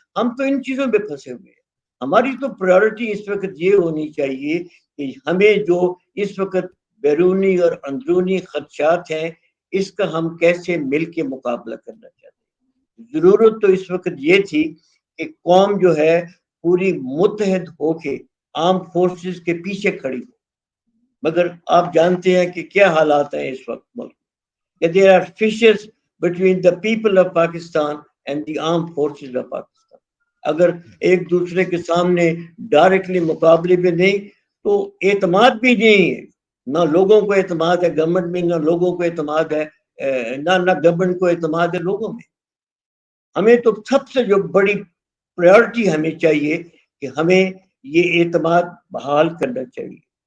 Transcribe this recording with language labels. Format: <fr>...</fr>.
<ur>ہم تو ان چیزوں پہ پھنسے ہوئے ہیں. ہماری تو پرائیورٹی اس وقت یہ ہونی چاہیے کہ ہمیں جو اس وقت بیرونی اور اندرونی خدشات ہیں، اس کا ہم کیسے مل کے مقابلہ کرنا چاہتے ہیں. ضرورت تو اس وقت یہ تھی کہ قوم جو ہے پوری متحد ہو کے آرم فورسز کے پیچھے کھڑی ہو. مگر آپ جانتے ہیں کہ کیا حالات ہیں اس وقت ملک میں، کہ</ur> <en>there are fissures between the people of Pakistan and the armed forces of Pakistan.</en> <ur>اگر ایک دوسرے کے سامنے ڈائریکٹلی مقابلے میں نہیں تو اعتماد بھی نہیں ہے. نہ لوگوں کو اعتماد ہے گورنمنٹ میں، نہ لوگوں کو اعتماد ہے نہ گورنمنٹ کو اعتماد ہے لوگوں میں. ہمیں تو سب سے جو بڑی پرائیورٹی ہمیں چاہیے کہ ہمیں یہ اعتماد بحال کرنا چاہیے.</ur>